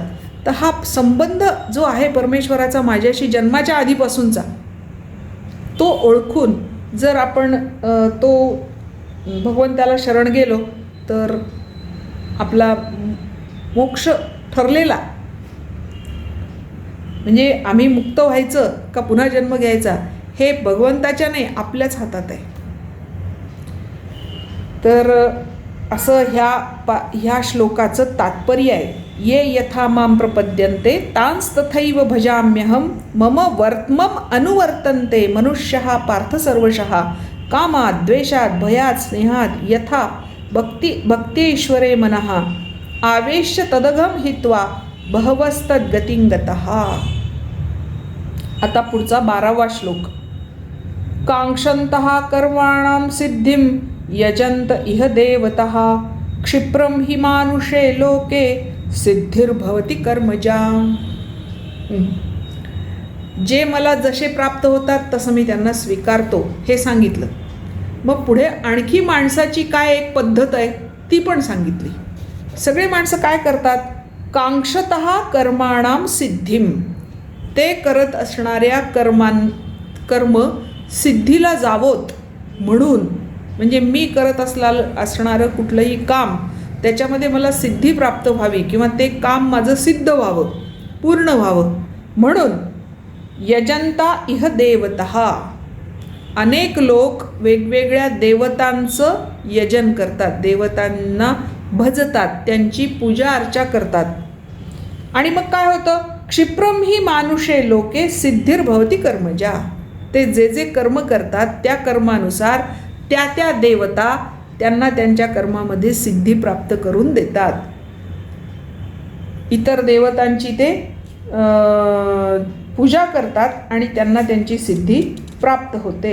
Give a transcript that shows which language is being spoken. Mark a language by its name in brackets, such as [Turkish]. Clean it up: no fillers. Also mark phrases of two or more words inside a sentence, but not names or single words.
[Marathi] तर हा संबंध जो आहे परमेश्वराचा माझ्याशी जन्माच्या आधीपासूनचा, तो ओळखून जर आपण तो भगवंताला शरण गेलो तर आपला मोक्ष ठरलेला. म्हणजे आम्ही मुक्त व्हायचं का पुन्हा जन्म घ्यायचा हे भगवंताच्या नाही, आपल्याच हातात आहे. तर असं ह्या श्लोकाचं तात्पर्य आहे. [Sanskrit] ये यथा मां प्रपद्यन्ते तांस तथैव भजाम्यहम मम वर्त्मम अनुवर्तन्ते मनुष्यः पार्थ सर्वशः कामात द्वेषात भयात स्नेहात यथा भक्तेश्वरे मनः आवेश्य तदघम हित्वा बहवस्तद्गतिं गतः. [Marathi] आता पुढचा 12वा श्लोक. [Sanskrit] कांक्षन्तः कर्माणां सिद्धिं यजन्त इह देवतः क्षिप्रं हि मानुषे लोके सिद्धिर्भवति कर्मजा. [Marathi] जे मला जसे प्राप्त होतात तसं मी त्यांना स्वीकारतो हे सांगितलं. मग पुढे आणखी माणसाची काय एक पद्धत आहे ती पण सांगितली. सगळे माणसं काय करतात? [Sanskrit] कांक्षतः कर्माणाम सिद्धिम, [Marathi] ते करत असणाऱ्या कर्म सिद्धीला जावोत म्हणून, म्हणजे मी करत असणारं कुठलंही काम त्याच्यामध्ये मला सिद्धी प्राप्त व्हावी किंवा ते काम माझं सिद्ध व्हावं, पूर्ण व्हावं म्हणून [Sanskrit] यजंता इह देवतः, [Marathi] अनेक लोक वेगवेगळ्या देवतांचं यजन करतात, देवतांना भजतात, त्यांची पूजा अर्चा करतात. आणि मग काय होतं? [Sanskrit] क्षिप्रम ही मानुषे लोके सिद्धिर्भवती कर्मजा, [Marathi] ते जे जे कर्म करतात त्या कर्मानुसार त्या त्या देवता त्यांना त्यांच्या कर्मामध्ये सिद्धी प्राप्त करून देतात. इतर देवतांची ते पूजा करतात आणि त्यांना त्यांची सिद्धी प्राप्त होते.